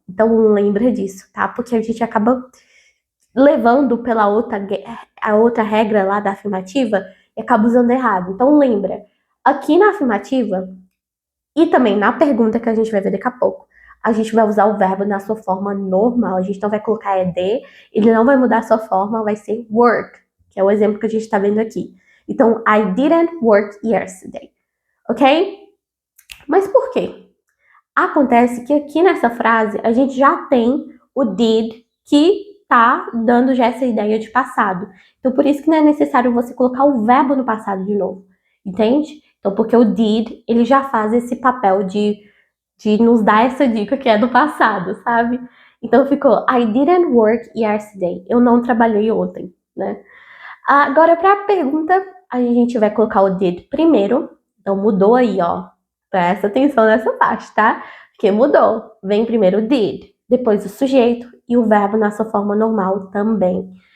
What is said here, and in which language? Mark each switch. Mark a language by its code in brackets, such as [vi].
[pt] Então lembra disso, tá? Porque a gente acaba levando pela a outra regra lá da afirmativa e acaba usando errado. Então lembra, aqui na afirmativa e também na pergunta que a gente vai ver daqui a pouco, a gente vai usar o verbo na sua forma normal. A gente não vai colocar ed, ele não vai mudar a sua forma, vai ser work, que é o exemplo que a gente está vendo aqui. [en] Então, I didn't work yesterday, ok? [pt] Mas por quê? Acontece que aqui nessa frase a gente já tem o did que tá dando já essa ideia de passado. Então por isso que não é necessário você colocar o verbo no passado de novo, entende? Então porque o did, ele já faz esse papel de nos dar essa dica que é do passado, sabe? Então ficou [en] I didn't work yesterday. [pt] Eu não trabalhei ontem, né? Agora para a pergunta, a gente vai colocar o did primeiro. Então mudou aí, ó. Presta atenção nessa parte, tá? Porque mudou. Vem primeiro o did, depois o sujeito e o verbo na sua forma normal também.